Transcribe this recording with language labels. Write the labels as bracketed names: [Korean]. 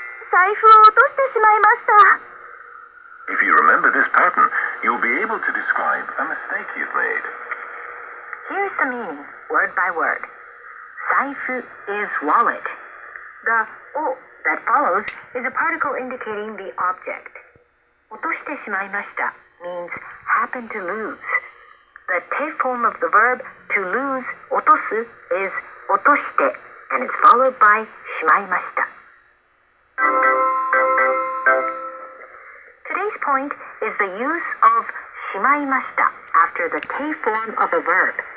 [Japanese] 財布を落としてしまいました。 [English] If you remember this pattern, you'll be able to describe a mistake you've made. Here's the meaning, word by word. 財布 is wallet. The o that follows is a particle indicating the object. [Japanese] 落としてしまいました [English] means happen to lose. The te form of the verb to lose, 落とす, is 落として and it's followed by しまいました. Today's point is the use of しまいました after the te form of a verb.